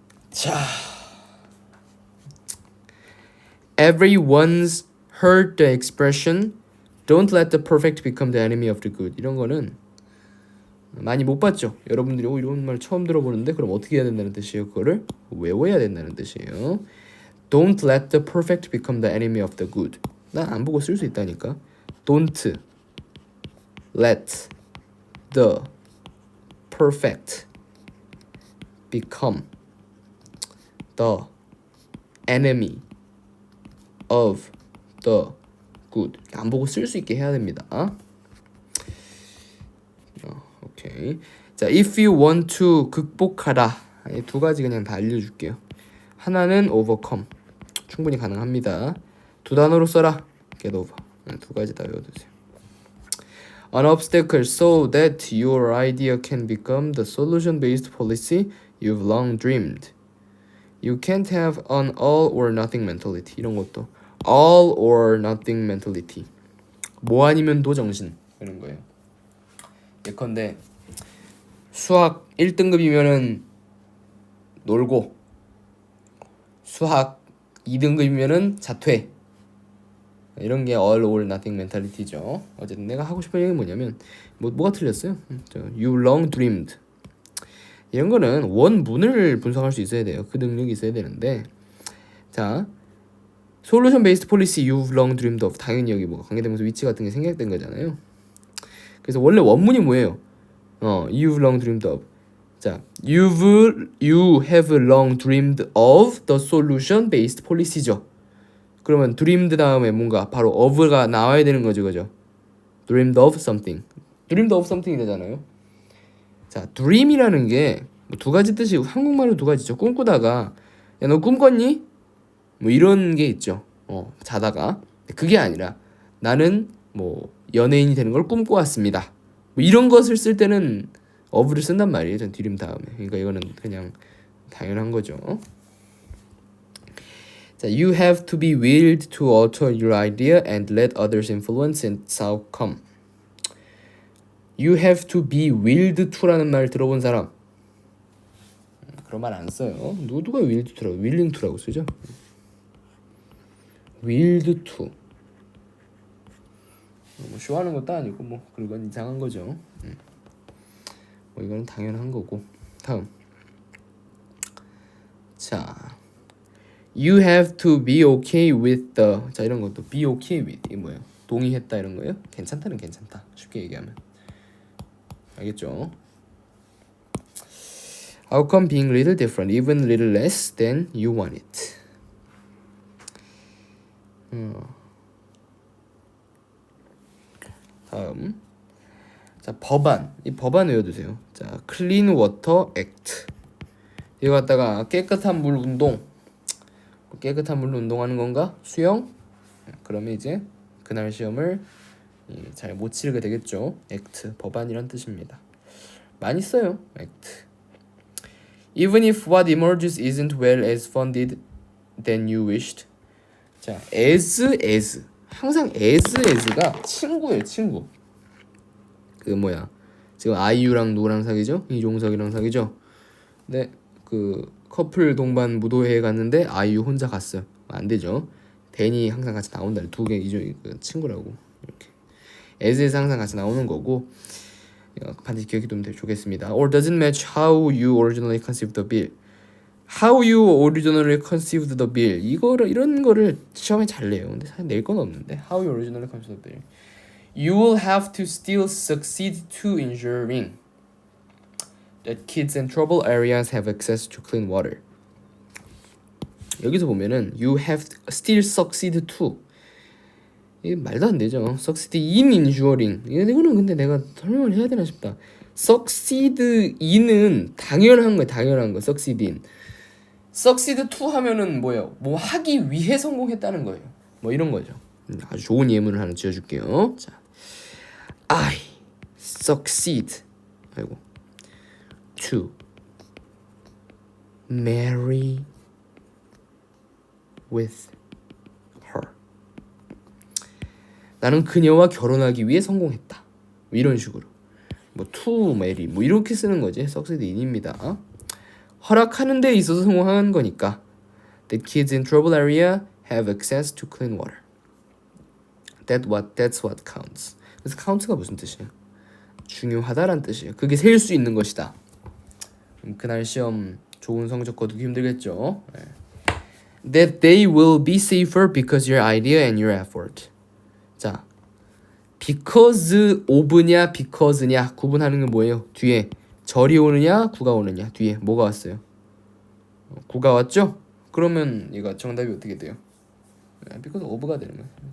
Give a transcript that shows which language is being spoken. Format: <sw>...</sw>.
<en>자, everyone's heard the expression don't let the perfect become the enemy of the good.</en> <ko>이런 거는 많이 못 봤죠. 여러분들이 이런 말 처음 들어보는데 그럼 어떻게 해야 된다는 뜻이에요? 그거를 외워야 된다는 뜻이에요.</ko> <en>Don't let the perfect become the enemy of the good.</en> <ko>난 안 보고 쓸 수 있다니까.</ko> <en>Don't let the perfect become the enemy of the good.</en> <ko>안 보고 쓸 수 있게 해야 됩니다. 오케이.</ko> <en>자, if you want to</en> <ko>극복하라. 두 가지 그냥 다 알려줄게요. 하나는 overcome. 충분히 가능합니다. 두 단어로 써라. get over. 두 가지 다 외워두세요.</ko> <en>An obstacle so that your idea can become the solution-based policy you've long dreamed. You can't have an all or nothing mentality.</en> <ko>이런 것도</ko> <en>all or nothing mentality.</en> <ko>뭐 아니면 도 정신 이런 거예요. 예컨대 수학 1등급이면은 놀고 수학 2등급이면은 자퇴. 이런 게</ko> <en>all or nothing mentality</en> <ko>죠. 어쨌든 내가 하고 싶은 얘기는 뭐냐면 뭐가 틀렸어요?</ko> <en>You long dreamed.</en> <ko>이런 거는 원문을 분석할 수 있어야 돼요. 그 능력이 있어야 되는데 자</ko> <en>solution based policy you've long dreamed of.</en> <ko>당연히 여기 뭐 관계대명사 위치 같은 게 생략된 거잖아요. 그래서 원래 원문이 뭐예요?</ko> <en>You've long dreamed of. 자, you have long dreamed of the solution based policy죠.</en> <ko>그러면 dreamed 다음에 뭔가 바로 of가 나와야 되는 거죠, 그죠?</ko> <en>dreamed of something. dreamed of something이 되잖아요.</en> <ko>자, dream이라는 게 뭐 두 가지 뜻이 한국말로 두 가지죠. 꿈꾸다가 야, 너 꿈꿨니? 뭐 이런 게 있죠. 자다가 그게 아니라 나는 뭐 연예인이 되는 걸 꿈꿔왔습니다. 뭐 이런 것을 쓸 때는 of를 쓴단 말이에요. 전 dream 다음에. 그러니까 이거는 그냥 당연한 거죠.</ko> <en>자, you have to be willed to alter your idea and let others influence its outcome. You have to be willed to라는</en> <ko>말 들어본 사람? 그런 말 안 써요. 누가 willed to라고 willing to라고 쓰죠?</ko> <en>willed to.</en> <ko>뭐 쇼하는 것도 아니고 뭐 그건 이상한 거죠. 뭐 이거는 당연한 거고. 다음.</ko> <en>자, you have to be okay with the.</en> <ko>자, 이런 것도 be okay with 이 뭐예요? 동의했다 이런 거예요? 괜찮다는 괜찮다. 쉽게 얘기하면. 알겠죠?</ko> <en>How come being little different, even little less than you want it?</en> <ko>다음. 자, 법안. 이 법안 외워두세요.</ko> <en>자, Clean Water Act.</en> <ko>이거 갖다가 깨끗한 물 운동. 깨끗한 물로 운동하는 건가? 수영? 그러면 이제 그날 시험을 잘 못 치르게 되겠죠. Act, 법안이란 뜻입니다. 많이 써요. Act.</ko> <en>Even if what emerges isn't well as funded than you wished. 자, as.</en> <ko>항상 as가 친구예요, 친구. 그 뭐야? 지금 아이유랑 누구랑 사귀죠? 이종석이랑 사귀죠? 네, 그 커플 동반 무도회에 갔는데 아이유 혼자 갔어요. 안 되죠. 댄이 항상 같이 나온다. 두 개 이죠, 그 친구라고. 이렇게. as에서 항상 같이 나오는 거고. 반드시 기억해 두면 좋겠습니다.</ko> <en>Or doesn't match how you originally conceived the bill. How you originally conceived the bill.</en> <ko>이런 거를 시험에 잘 내요. 근데 사실 낼 건 없는데.</ko> <en>How you originally conceived the bill. You will have to still succeed to ensuring that kids in trouble areas have access to clean water.</en> <ko>여기서 보면은</ko> <en>you have still succeed to.</en> <ko>이게 말도 안 되죠.</ko> <en>Succeed in ensuring.</en> <ko>이거는 근데 내가 설명을 해야 되나 싶다. Succeed in은 당연한 거예요. 당연한 거. Succeed in. Succeed to 하면은 뭐예요? 뭐 하기 위해 성공했다는 거예요. 뭐 이런 거죠. 아주 좋은 예문을 하나 지어줄게요.</ko> <en>자, I succeed.</en> <ko>아이고.</ko> <en>To marry with her.</en> <ko>나는 그녀와 결혼하기 위해 성공했다. 뭐 이런 식으로. 뭐 to marry 뭐 이렇게 쓰는 거지.</ko> <en>succeed in입니다.</en> <ko>허락하는 데 있어서 성공한 거니까.</ko> <en>The kids in trouble area have access to clean water. That's what counts.</en> <ko>그래서 count가 무슨 뜻이에요? 중요하다란 뜻이에요. 그게 셀 수 있는 것이다. 그날 시험 좋은 성적 거두기 힘들겠죠. 네.</ko> <en>That they will be safer because your idea and your effort.</en> <ko>자, because of냐 because냐 구분하는 게 뭐예요? 뒤에 절이 오느냐 구가 오느냐 뒤에 뭐가 왔어요? 구가 왔죠? 그러면 이거 정답이 어떻게 돼요? because of가 되는 거예요.</ko>